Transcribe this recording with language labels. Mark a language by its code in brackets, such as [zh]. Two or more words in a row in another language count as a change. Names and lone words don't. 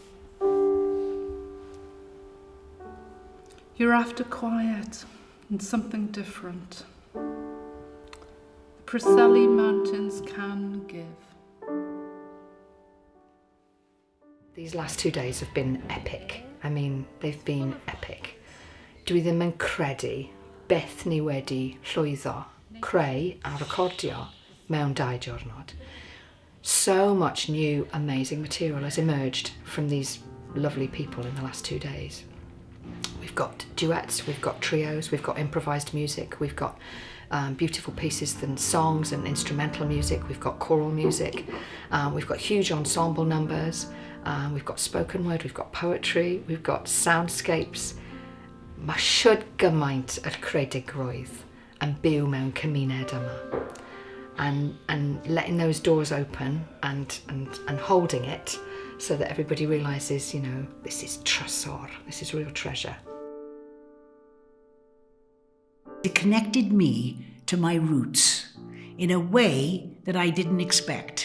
[en] You're after quiet and something different. The Preseli Mountains can give. These last 2 days have been epic. I mean, they've been epic. [cy] Dwi ddim yn credu beth ni wedi llwyddo creu a recordio mewn 2 diwrnod. [en] So much new, amazing material has emerged from these lovely people in the last 2 days. We've got duets, we've got trios, we've got improvised music, we've got beautiful pieces and songs and instrumental music, we've got choral music, we've got huge ensemble numbers, we've got spoken word, we've got poetry, we've got soundscapes. [cy] Mae siwr gymaint yr credigrwydd yn byw mewn cymuned yma. [en] And letting those doors open and holding it so that everybody realises, you know, this is trysor, this is real treasure. It connected me to my roots in a way that I didn't expect.